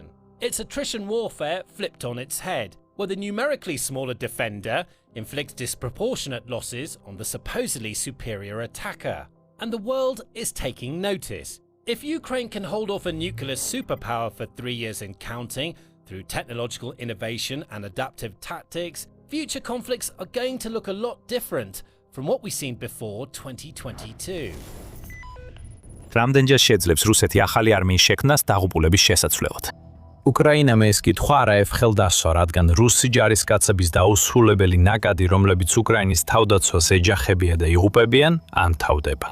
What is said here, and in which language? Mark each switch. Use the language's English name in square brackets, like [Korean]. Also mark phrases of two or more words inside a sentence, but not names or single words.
[English] It's attrition warfare flipped on its head, where the numerically smaller defender inflicts disproportionate losses on the supposedly superior attacker. And the world is taking notice. If Ukraine can hold off a nuclear superpower for 3 years and counting through technological innovation and adaptive tactics, future conflicts are going to look a lot different from what we've seen before 2022. [Georgian] რამდენჯერ შეძლებს რუსეთი ახალი არმიის შექმნას დაღუპულების შესაცვლელად? უკრაინამ ეს კითხვა არაერთხელ დასვა, რადგან რუსი ჯარისკაცების დაუსრულებელი ნაკადი, რომლებიც უკრაინის თავდაცვას ეჯახებიან და იღუპებიან, ამთავრდება.